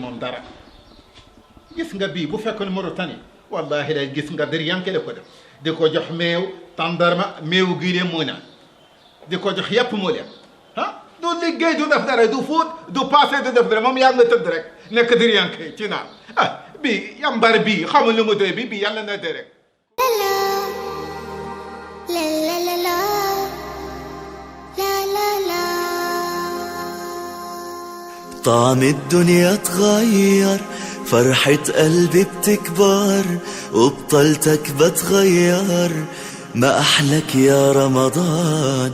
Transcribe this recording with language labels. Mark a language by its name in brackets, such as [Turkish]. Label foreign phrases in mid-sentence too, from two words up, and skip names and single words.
[Wolof] moom dara gis nga bii bu fekkoon Mauritanie wallahi la gis nga dër yanke la ko def di ko jox meew tàndarma meew gileem moo naan di ko jox yàpp mu lekk du liggéey du def dara du fóot du passé du def dara moom yaa nga tëdd rek nekk dër yanke ci naan bii yambar bii xamul lu mu doy bii yàlla na dee rek [Arabic] لا لا لا لا لا لا لا طعم الدنيا اتغير فرحة قلبي بتكبر وبطلتك بتغير ما أحلك يا رمضان